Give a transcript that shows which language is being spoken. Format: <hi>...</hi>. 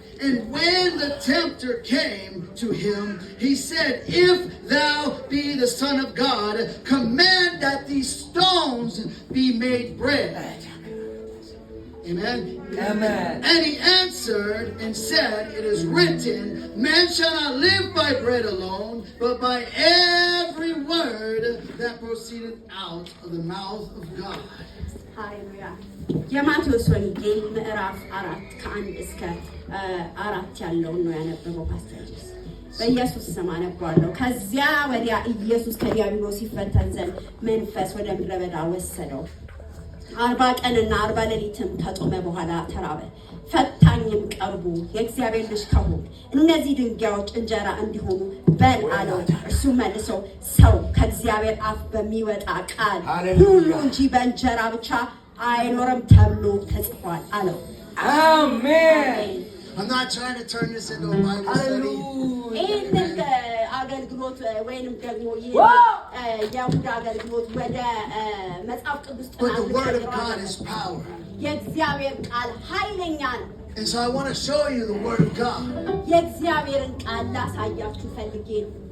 <en>And when the tempter came to him, he said, if thou be the Son of God, command that these stones be made bread. Amen. Amen. And he answered and said, it is written, man shall not live by bread alone, but by every word that proceedeth out of the mouth of God.</en> <am>ሃሌሉያ። የማቴዎስ ወንጌል ምዕራፍ 4 ከ1 እስከ 4 ያለውን ነው ያነበበው ፓስተር ጄስ። በኢየሱስ ስም አነባለሁ። ከዚያ ወዲያ ኢየሱስ ከዲያብሎስ ሲፈተን ዘንድ መንፈስ ወደ ምድረ በዳ ወሰደው። 40 ቀንና 40 ሌሊትም ከጾመ በኋላ ተራበ። ፈታኝም ቀርቦ የእግዚአብሔር ልጅ ከሆንክ እነዚህ ድንጋዮች እንጀራ እንዲሆኑ በል አለው። እርሱ መልሶ ሰው ከእግዚአብሔር አፍ በሚወጣ ቃል ሁሉ እንጂ በእንጀራ ብቻ አይኖርም ተብሎ ተጽፏል አለው።</am> <en>Amen. I'm not trying to turn this into a Bible study.</en> <am>ይህንን አገልግሎት ወይንም ደግሞ የይሁዳ አገልግሎት ወደ መጽሐፍ ቅዱስ</am> <en>But the word of God is power.</en> <am>የእግዚአብሔር ቃል ኃይለኛ ነው።</am> <en>And so I want to show you the word of God.</en> <am>የእግዚአብሔርን ቃል ላሳያችሁ ፈልጌ ነው።</am>